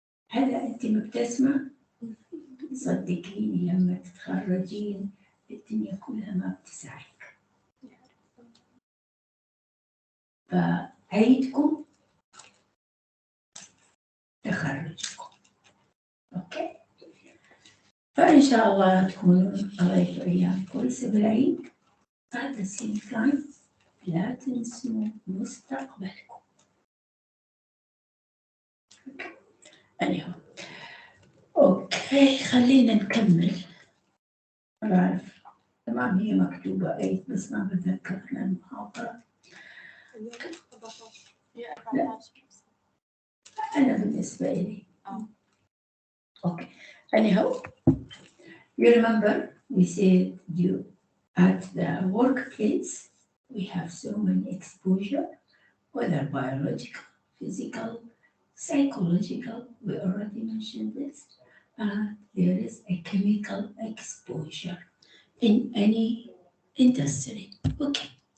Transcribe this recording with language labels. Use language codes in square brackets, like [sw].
[ar] هلا أنت مبتسمة، صدقيني لما تتخرجين الدنيا كلها ما بتسعك. فعيدكم تخرجكم. أوكي. فإن شاء الله تكونوا قضيتوا أيام كويسة بالعيد. [en] at the same time [ar] لا تنسوا مستقبلكم. [en] anyhow. [ar] أوكي خلينا نكمل. بعرف تمام هي مكتوبة 8 بس ما بتذكر أنا المحاضرة. لا أنا بالنسبة لي okay. [en] Anyhow, you remember we said you at the workplace we have so many exposure, whether biological, physical, psychological, we already mentioned this, and there is a chemical exposure in any industry. Okay.